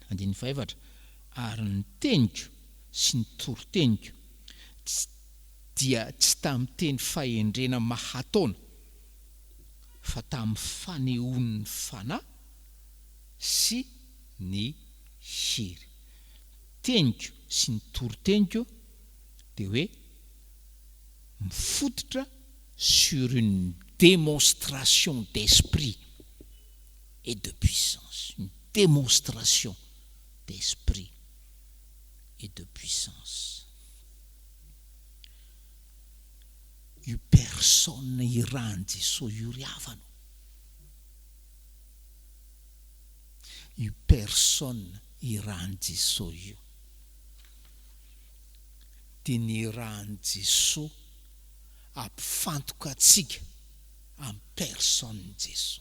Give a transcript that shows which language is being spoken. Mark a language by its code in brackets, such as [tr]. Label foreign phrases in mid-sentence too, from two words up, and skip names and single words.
[mg] Andininy 5, ary ny teniko sy ny toriteniko dia tsy tamin'ny teny fahendrena mahataona, fa tamin'ny fanehoan'ny fanahy sy ny hery. Teniko sy ny toriteniko dia hoe mifototra [fr] sur une démonstration d'esprit et de puissance. Une démonstration d'esprit et de puissance. [mg] Io personne irahan'i Jesosy io ry havana. Io personne irahan'i Jesosy io. Dia ny irahan'i Jesosy ampifantoka antsika amin'ny personne Jesosy.